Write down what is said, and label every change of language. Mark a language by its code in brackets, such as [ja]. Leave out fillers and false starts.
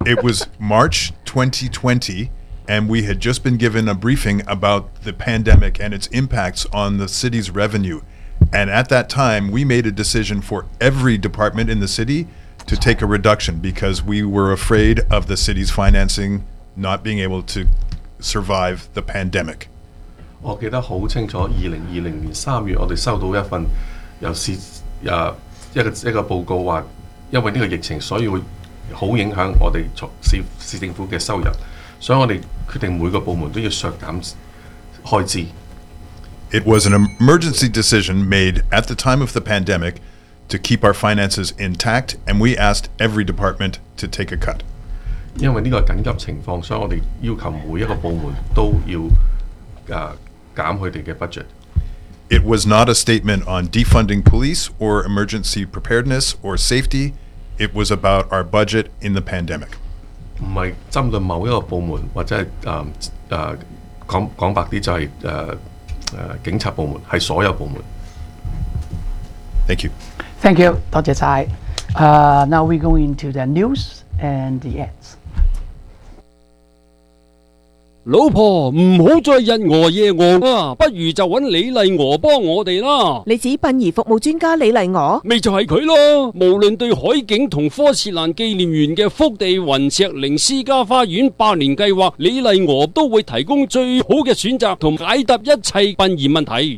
[en] It was March 2020, and we had just been given a briefing about the pandemic and its impacts on the city's revenue. And at that time, we made a decision for every department in the city to take a reduction because we were afraid of the city's financing not being able to survive the pandemic. [yue] 我記得好清楚，2020年3月，我哋收到一份由市一個報告話，因為呢個疫情，所以會好影響我哋市政府嘅收入，所以我哋決定每個部門都要削減開支。 [en] It was an emergency decision made at the time of the pandemic to keep our finances intact, and we asked every department to take a cut. [yue] 因為呢個緊急情況，所以我哋要求每一個部門都要減佢哋嘅 budget。 [en] It was not a statement on defunding police or emergency preparedness or safety. It was about our budget in the pandemic. [yue] 唔係針對某一個部門，或者係講白啲就係警察部門，係所有部門。 [en] Thank you. Thank you. [yue] 多謝曬。 [en] Now we go into the news and the ads. [yue] 老婆，唔好再日俄夜俄啊，不如就揾李丽娥帮我哋啦。你指殡仪服务专家李丽娥？咪就系佢咯。无论对海景同科士兰纪念园嘅福地云石陵私家花园百年计划，李丽娥都会提供最好嘅选择同解答一切殡仪问题。